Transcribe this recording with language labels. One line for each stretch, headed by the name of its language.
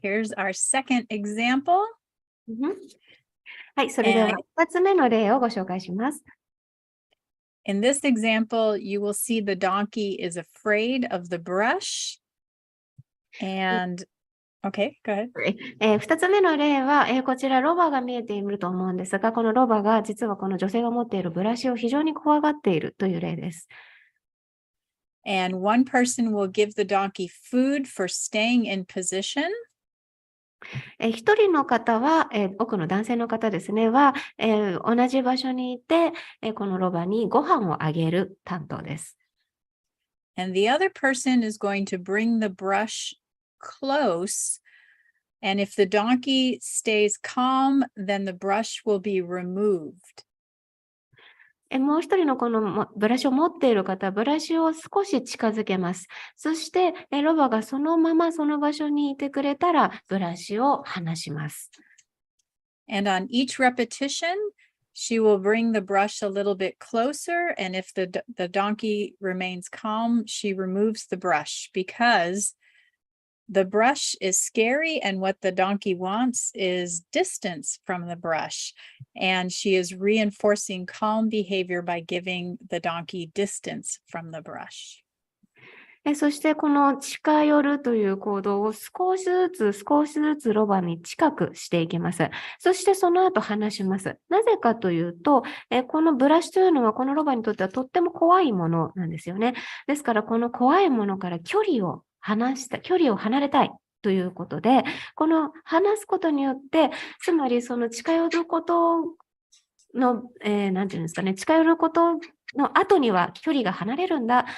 English: Here's our second example.
Japanese: はい。それでは2つ目の例をご紹介します。
English: In this example, you will see the donkey is afraid of the brush. And Okay, go ahead.
Japanese: 2つ目の例は、こちらロバが見えていると思うんですが、このロバが実はこの女性が持っているブラシを非常に怖がっているという例です。
English: And one person will give the donkey food for staying in position.
Japanese: 一人の方は、奥の男性の方ですね、は、同じ場所にいて、このロバにご飯をあげる担当です。
English: And the other person is going to bring the brush close. And if the donkey stays calm, then the brush will be removed.
Japanese: もう一人のこのブラシを持っている方は、ブラシを少し近づけます。そして、ロバがそのままその場所にいてくれたら、ブラシを離します。
English: And on each repetition, she will bring the brush a little bit closer. And if the donkey remains calm, she removes the brush because the brush is scary, and what the donkey wants is distance from the brush. And she is reinforcing calm behavior by giving the donkey distance from the brush.
Japanese: そしてこの近寄るという行動を少しずつロバに近くしていきます。そしてその後離します。なぜかというと、このブラシというのはこのロバにとってはとっても怖いものなんですよね。ですからこの怖いものから距離を離れたいということで、この離すことによって、つまりその近寄ることの、なんていうんですかね、近寄ることの後には距離が離れるんだ。